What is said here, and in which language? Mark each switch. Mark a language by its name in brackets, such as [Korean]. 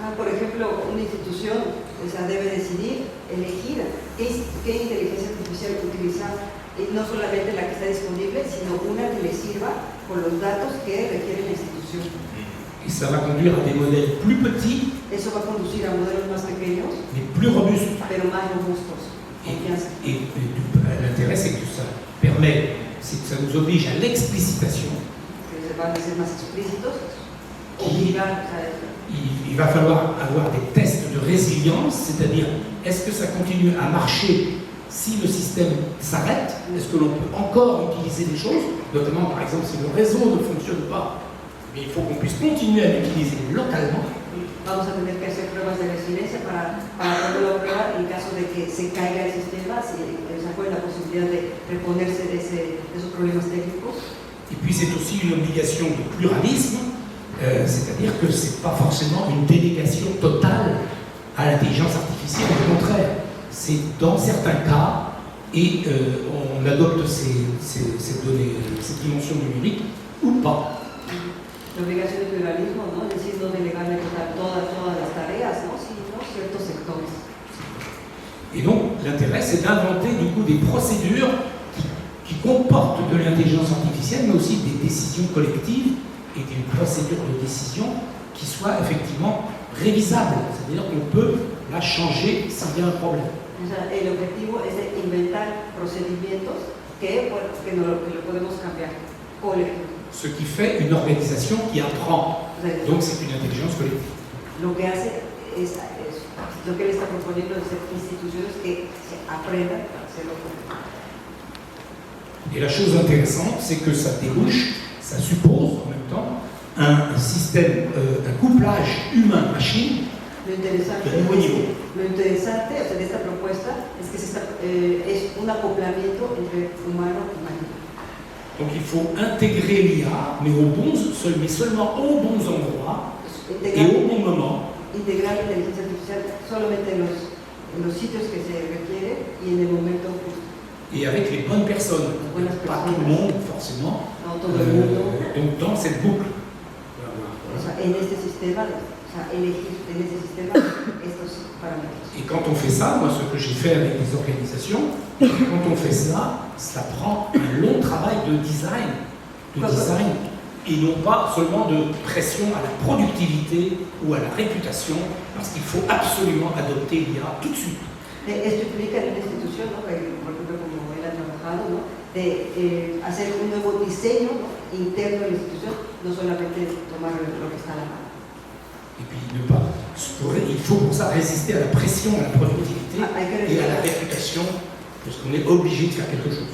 [Spanish] Por ejemplo, una institución debe decidir, elegir qué inteligencia artificial utilizar, no solamente la que está disponible, sino una que le sirva con los datos que requiere la institución. [French] Et ça va conduire à des modèles plus petits, [Spanish] Eso va a conducir a modelos más pequeños, [French] mais plus robustes. [Spanish] pero más robustos. Confianza. [French] Et l'intérêt, c'est que ça permet, c'est que ça nous oblige à l'explicitation. [Spanish] Que van a ser más explícitos, obligar a [French] Il va falloir avoir des tests de résilience, c'est-à-dire est-ce que ça continue à marcher si le système s'arrête? Est-ce que l'on peut encore utiliser des choses, notamment par exemple si le réseau ne fonctionne pas, mais il faut qu'on puisse continuer à l'utiliser localement. [Spanish] Vamos a tener que hacer pruebas de resiliencia para poderlo probar en caso de que se caiga el sistema, si se acuerda la posibilidad de reponerse de esos problemas técnicos. [French] Et puis c'est aussi une obligation de pluralisme, c'est-à-dire que ce n'est pas forcément une délégation totale à l'intelligence artificielle, au contraire, c'est dans certains cas, et on adopte ces données, cette dimension numérique, ou pas. [Spanish] La obligación de pluralismo, ¿no? Es decir, no delegarle todas las tareas, ¿no? Sino ciertos sectores. [French] Et donc, l'intérêt, c'est d'inventer du coup des procédures qui comportent de l'intelligence artificielle, mais aussi des décisions collectives et des procédures de décision qui soient effectivement révisables. C'est-à-dire qu'on peut la changer s'il y a un problème. [Spanish] O sea, el objetivo es de inventar procedimientos que lo podemos cambiar colectivamente. [French] Ce qui fait une organisation qui apprend. Donc c'est une intelligence collective. [Spanish] Lo que hace es lo que él está proponiendo es instituciones que se aprendan para hacerlo. [French] Et la chose intéressante, c'est que ça débouche, ça suppose en même temps un système, un couplage humain-machine de nouveau niveau. [Spanish] Lo interesante de esta propuesta es que es un acoplamiento entre humano y máquina. [French] Donc il faut intégrer l'IA, mais seulement aux bons endroits et au bon moment. [Spanish] Integrar la inteligencia artificial solamente en los sitios que se requiere y en el momento justo. [French] Et avec les bonnes personnes, pas tout le monde forcément, [Spanish] No todo el mundo. [French] donc dans cette boucle. [Spanish] O sea, en este sistema, elegir en este sistema estos parámetros. [French] Et quand on fait ça, moi ce que j'ai fait avec les organisations, quand on fait ça, ça prend un long travail de design, et non pas seulement de pression à la productivité ou à la réputation, parce qu'il faut absolument adopter l'IA tout de suite. [Spanish] Esto implica en una institución, ¿no? Por ejemplo, como él ha trabajado, ¿no? De hacer un nuevo diseño, ¿no? Interno de la institución, no solamente tomar lo que está a la mano. [French] Et puis il faut pour ça résister à la pression, à la productivité et à la réputation, parce qu'on est obligé de faire quelque chose.